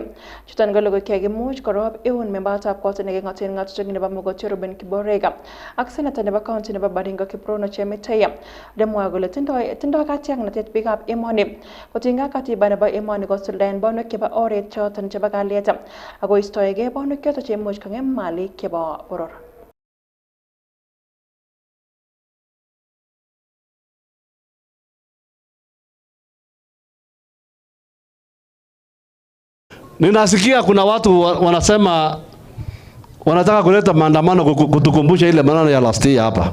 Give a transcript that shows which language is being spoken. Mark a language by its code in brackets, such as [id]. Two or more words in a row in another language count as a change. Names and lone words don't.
[kln] Chuton ko logoiwek chekimuch korob eun membatab kot neking'oten ng'atutik nebo Mogotio Ruben Kiborega ak senator nebo county nebo Baringo Kiprono Chemitei demwa kole tindoi katiaknatet biikab emoni kotinygei katiba nebo emoni kosuldaen bonwek chebo oret choton chebo kalyet ako istoegei bonwek choton cheimuch kong'em malik chebo boror. [sw] Ninasikia kuna watu wanasema wanataka kuleta maandamano kutukumbusha ile maneno ya [en] last year [sw] hapa.